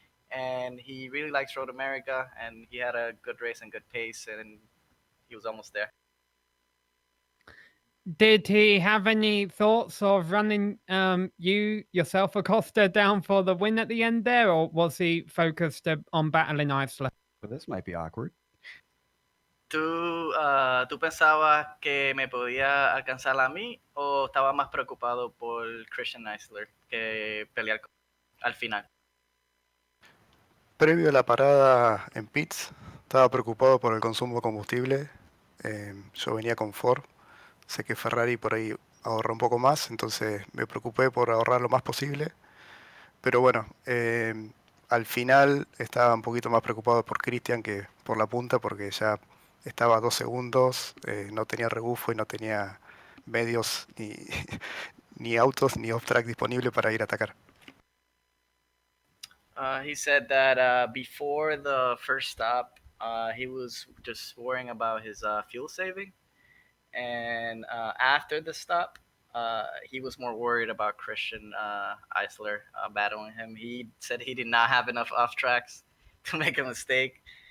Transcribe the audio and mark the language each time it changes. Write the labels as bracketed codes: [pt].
[en] And he really likes Road America, and he had a good race and good pace, and he was almost there. Did he have any thoughts of running yourself, Acosta, down for the win at the end there, or was he focused on battling Isla? Well, this might be awkward. [es] ¿Tú pensabas que me podía alcanzar a mí o estaba más preocupado por Christian Eisler que pelear al final? Previo a la parada en pits, estaba preocupado por el consumo de combustible. Yo venía con Ford, sé que Ferrari por ahí ahorra un poco más, entonces me preocupé por ahorrar lo más posible. Pero bueno, al final estaba un poquito más preocupado por Christian que por la punta, porque ya estaba a 2 segundos, no tenía rebufo y no tenía medios ni autos ni off-track disponible para ir a atacar. [en] He said that before the first stop, he was just worrying about his fuel saving. And after the stop, he was more worried about Christian Eisler battling him. He said he did not have enough off tracks to make a mistake.